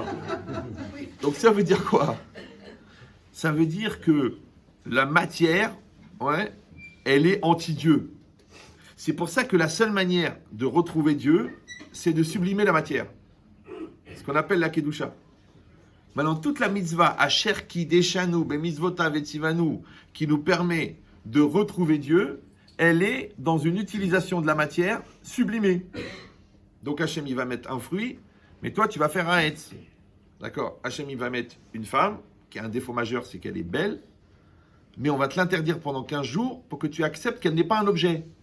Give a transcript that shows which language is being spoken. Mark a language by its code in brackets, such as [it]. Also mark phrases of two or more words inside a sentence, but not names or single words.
[fr] Donc ça veut dire quoi? Ça veut dire que la matière, ouais, elle est anti-Dieu. C'est pour ça que la seule manière de retrouver Dieu, c'est de sublimer la matière. Ce qu'on appelle la Kedusha. Maintenant, toute la mitzvah, [he] אשר קידשנו, במצוותיו וציוונו, [fr] qui nous permet de retrouver Dieu, elle est dans une utilisation de la matière sublimée. Donc Hachem, il va mettre un fruit, mais toi, tu vas faire un etz. D'accord? Hachem, il va mettre une femme, qui a un défaut majeur, c'est qu'elle est belle, mais on va te l'interdire pendant 15 jours pour que tu acceptes qu'elle n'est pas un objet.